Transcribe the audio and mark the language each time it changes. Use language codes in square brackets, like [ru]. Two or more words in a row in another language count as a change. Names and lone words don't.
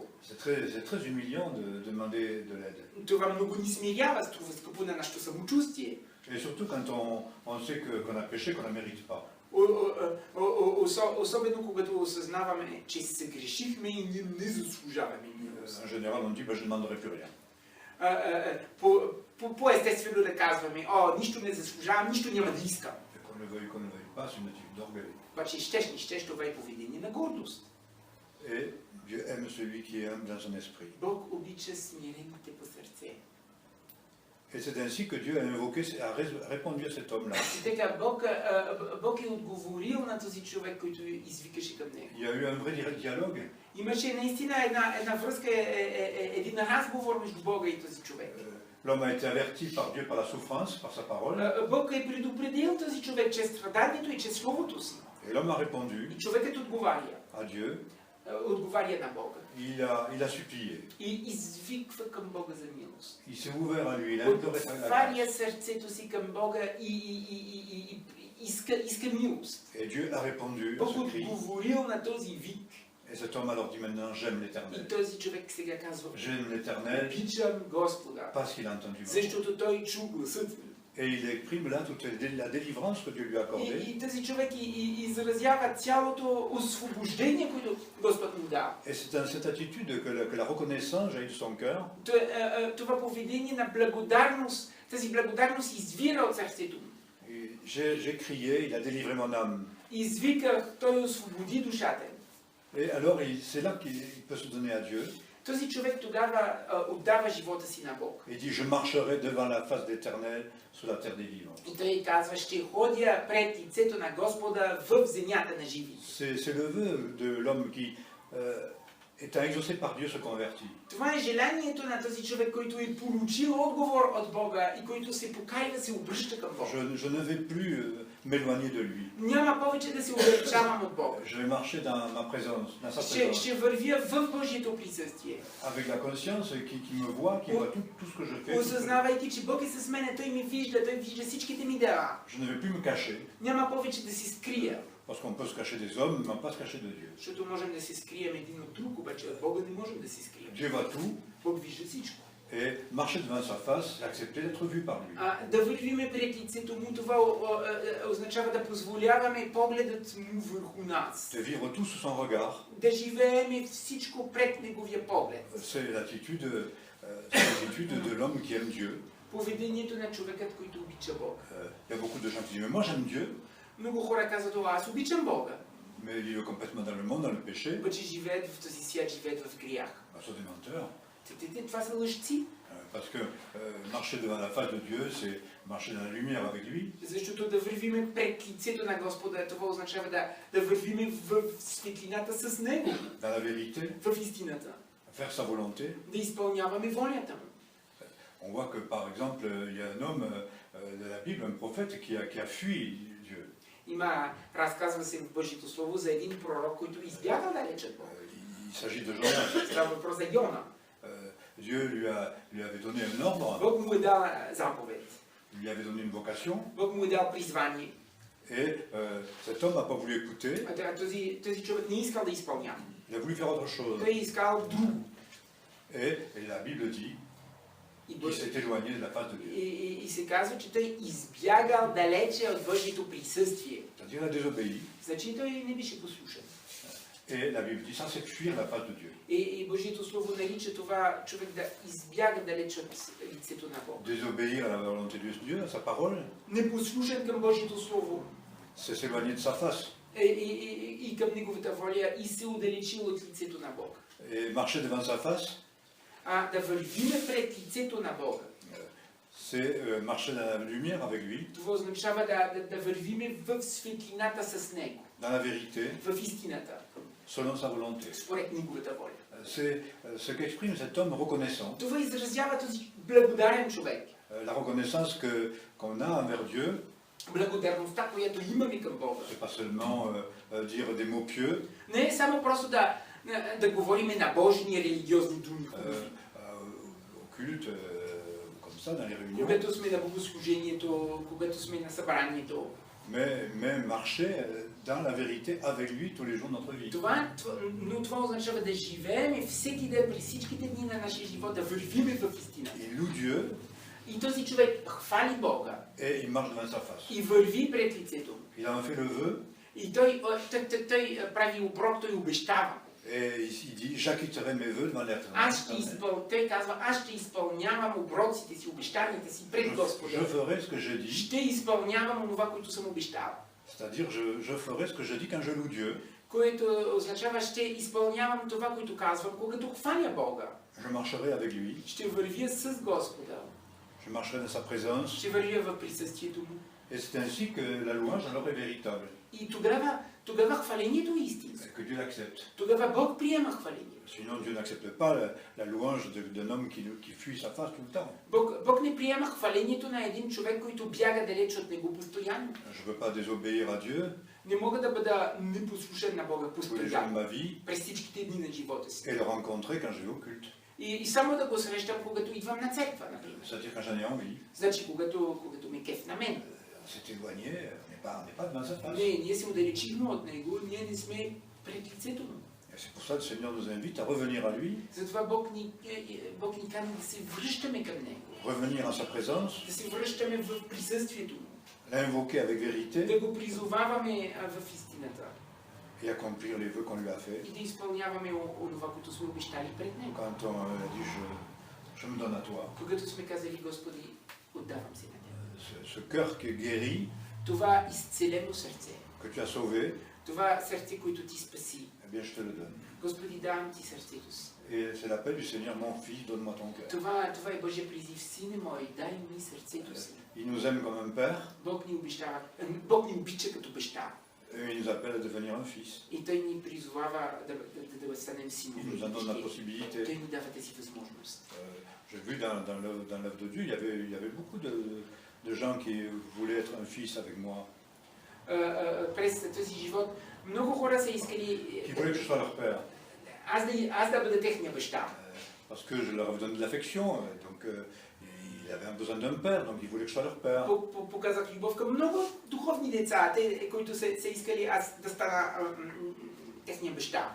[fr] C'est très humiliant de demander de l'aide. [bg] Това много ни смирява, струва скъпо на нашето самочувствие. [fr] Et surtout quand on sait qu'on a péché, qu'on ne mérite pas. [bg] Особено когато осъзнаваме, че се грешихме и ние не заслужаваме милост. [fr] En général, on dit je ne demanderai plus rien. [bg] По-естествено да казваме, нищо не заслужавам, нищо няма да искам. [fr] le veuille qu'on ne le veuille pas, c'est une attitude d'orgueil. [bg] Обаче щеш не щеш, това е поведение на гордост. [fr] Et Dieu aime celui qui est humble dans son esprit. [bg] Бог обича смирените по сърце. [fr] Et c'est ainsi que Dieu a invoqué, a répondu à cet homme-là. [bg] И така, Бог е отговорил на този човек, който извикаше към него. [fr] Il y a eu un vrai dialogue. [bg] Имаше наистина една връзка, един разговор между Бога и този човек. [fr] L'homme a été averti par Dieu par la souffrance, par sa parole. [bg] Бог е предупредил този човек чрез страданието и чрез словото си. [fr] Et l'homme a répondu [bg] И човекът отговаря. [fr] à Dieu. [bg] Отговаря на Бога. [fr] Il a supplié. [bg] И извиква към Бога за милост. [fr] Il s'est ouvert à lui. Il a imploré sa grâce. [bg] Отваря сърцето си към Бога и иска милост. [fr] Et Dieu a répondu à [bg] Бог [fr] ce cri. [bg] отговорил на този вик. [fr] Et cet homme alors dit maintenant, j'aime [bg] И [fr] l'Éternel. [bg] този човек сега казва, [fr] J'aime l'Éternel [bg] обичам Господа, [fr] parce qu'il a entendu ma voix. [bg] защото той чу гласът ми. [fr] Et il exprime là toute la délivrance que Dieu lui a accordée. [bg] И този човек изразява цялото освобождение, което Господ му дава. [fr] Et c'est dans cette attitude que la reconnaissance jaillit de son cœur. [bg] Това поведение на благодарност, тази благодарност извира от сърцето му. [fr] J'ai crié, il a délivré mon âme. [bg] Извиках, той освободи душата ми. [fr] Et alors, c'est là qu'il peut se donner à Dieu. [bg] Този човек тогава отдава живота си на Бог. [fr] Il dit, je marcherai devant la face d'Éternel sur la terre des vivants. [bg] И той казва, ще ходя пред лицето на Господа в земята на живи. [fr] C'est le vœu de l'homme qui, étant exaucé par Dieu, se convertit. [bg] Това е желанието на този човек, който е получил отговор от Бога и който се покайва, се обръща към Бога. [fr] Je ne vais plus m'éloigner de lui. [bg] Няма повече да се отдалечавам от Бога. [fr] Je vais marcher dans ma présence, dans sa présence. [bg] Ще вървя в Божието присъствие. [fr] Avec la conscience qui me voit, qui voit tout ce que je fais. [bg] Осъзнавайки, че Бог е с мен, той ми вижда, той вижда всичките ми дела. [fr] Je ne vais plus me cacher. [bg] Няма повече да се скрия. [fr] Parce qu'on peut se cacher des hommes, mais on ne peut pas se cacher de Dieu. [bg] Защото можем да се скрием един от друг, обаче от Бога не можем да се скрием. [fr] Dieu voit tout. [bg] Бог вижда всичко. [fr] Et marcher devant sa face, accepter d'être vu par lui. [bg] Да вървиме пред лицето му, това означава да позволяваме погледът му върху нас. [fr] De vivre tout sous son regard. [bg] Да живееме всичко пред неговия поглед. [fr] C'est l'attitude de l'homme qui aime Dieu. [bg] Поведението на човекът, който обича Бога. [fr] Il y a beaucoup de gens qui disent, mais moi j'aime Dieu, [bg] Много хора казват, аз обичам Бога. [fr] mais ils vivent complètement dans le monde, dans le péché. [bg] Обаче живеят в този свят, живеят в грях. [fr] Ce sont des menteurs. [bg] Това са лъжци. [fr] Parce que marcher devant la face de Dieu, c'est marcher dans la lumière avec lui. [bg] Защото да вървиме пред лицето на Господа, това означава да вървиме в светлината с Него. [fr] Dans la vérité, [bg] В истината. [fr] faire sa volonté. [bg] Да изпълняваме волята му. [fr] On voit que par exemple, il y a un homme de la Bible, un prophète, qui a fui Dieu. [bg] Има, разказва се в Божието Слово за един пророк, който избяга далеч от Бога. [fr] Il s'agit de Jonas. [bg] Става въпрос за Йона. [fr] Dieu lui avait donné un ordre, [bg] Бог му е дал заповед. [fr] il lui avait donné une vocation, [bg] Бог му е дал призвание. [fr] et cet homme n'a pas voulu écouter, [bg] А този човек не искал да изпълнява. [fr] il a voulu faire autre chose. [bg] Той искал друго. [fr] Et la Bible dit qu'il s'est éloigné de la face de Dieu. [bg] И се казва, че той избягал далече от Божието присъствие. [fr] C'est-à-dire il a désobéi. [bg] Значи той не беше послушен. [fr] Et la Bible dit ça, c'est fuir la face de Dieu. [bg] И Божието Слово нарича това човек да избяга далеч от лицето на Бога. [fr] Désobéir à la volonté de Dieu, à sa parole, [bg] Непослушен към Божието Слово [fr] c'est s'éloigner de sa face. [bg] и към Неговата воля и се отдалечил от лицето на Бога. [fr] Et marcher devant sa face, [bg] Да вървиме пред лицето на Бога. [fr] c'est marcher dans la lumière avec lui, [bg] Това означава да вървиме в светлината с Него, [fr] dans la vérité, [bg] в истината, [fr] selon sa volonté. [bg] според Неговата воля. [fr] C'est ce qu'exprime cet homme reconnaissant. [bg] Това изразява този благодарен човек. [fr] La reconnaissance qu'on a envers Dieu, [bg] Благодарността, която имаме към Бога. [fr] c'est pas seulement dire des mots pieux, [bg] Не е само просто да говориме на божни религиозни думи. [fr] au culte, comme ça, dans les réunions, [bg] Когато сме на богослужението, когато сме на събранието. [fr] mais marcher dans la vérité avec lui tous les jours de notre vie. [bg] Но това означава да живеем всеки ден при всичките дни на нашия живот, да вървиме в истина. [fr] Il loue Dieu [bg] И този човек хвали Бога [fr] et il marche devant sa face. [bg] и върви пред лицето. [fr] Il en fait le vœu [bg] И той прави оброк, той обещава. [fr] Et il dit, j'acquitterai mes vœux devant [bg] Аз [fr] l'Éternel. [bg] той казва, аз ще изпълнявам оброците си, обещанията си пред [fr] Je [bg] Господа. [fr] ferai ce que je dis, [bg] Ще изпълнявам онова, което съм обещал. [fr] c'est-à-dire je ferai ce que je dis quand je loue Dieu. [bg] Което означава, ще изпълнявам това, което казвам, когато хваля Бога. [fr] Je marcherai avec lui, [bg] Ще вървя с Господа. [fr] je marcherai dans sa présence. [bg] Ще вървя в присъствието му. [fr] Et c'est ainsi que la louange alors est véritable, [bg] И тогава хвалението е истинско. [fr] et que Dieu l'accepte. [bg] Тогава Бог приема хвалението. [fr] Sinon, Dieu n'accepte pas la louange d'un homme qui fuit sa face tout le temps. [bg] Бог не приема хвалението на един човек, който бяга далеч от него постоянно. [fr] Je ne veux pas désobéir à Dieu [bg] Не мога да бъда непослушен на Бога [fr] tous les jours de [bg] постоянно, [fr] ma vie [bg] през всичките дни на живота си. [fr] et le rencontrer quand je vais au culte. [bg] И само да го срещам, когато идвам на църква, например. [fr] C'est-à-dire quand j'en ai envie. [bg] Значи, когато ме кеф на мен. [fr] C'est éloigné, on n'est pas devant sa face. [bg] Не, ние се отдалечихме от него, ние не сме пред лицето му. [fr] Et c'est pour ça que le Seigneur nous invite à revenir à lui, [bg] Затова Бог ни кани да се връщаме към него, [fr] revenir à sa présence, [bg] да се връщаме в присъствието му, [fr] l'invoquer avec vérité [bg] да го призоваваме в истината [fr] et accomplir les vœux qu'on lui a fait. [bg] и да изпълняваме онова, което сме обещали пред него. [fr] Quand on a dit je me donne à toi, [bg] Когато сме казали, Господи, отдавам се на Тебе. [fr] ce cœur qui est guéri, [bg] Това изцелено сърце, [fr] que tu as sauvé, [bg] това сърце, което Ти спаси, [fr] eh bien je te le donne. [bg] Господи, давам Ти сърцето си. [fr] Et c'est l'appel du Seigneur, mon fils, donne-moi ton cœur. [bg] Това е Божия призив, сине мой, дай ми сърцето си. [fr] Il nous aime comme un père, [bg] Бог ни обича като баща. [fr] et il nous appelle à devenir un fils. [bg] И Той ни призовава да станем [fr] Il [bg] синове. [fr] nous en donne la [bg] Той [fr] possibilité. [bg] ни дава тази възможност. [fr] J'ai vu dans l'œuvre de Dieu, il y avait beaucoup de gens qui voulaient être un fils avec moi, [bg] През този живот много хора са искали [fr] qui voulaient que je sois leur père, [bg] аз да бъда техния баща. [fr] parce que je leur donne de l'affection, donc ils avaient besoin d'un père, donc ils voulaient que je sois leur père. [bg] Показах любов към много духовни деца, те, които са искали аз да стана техния баща.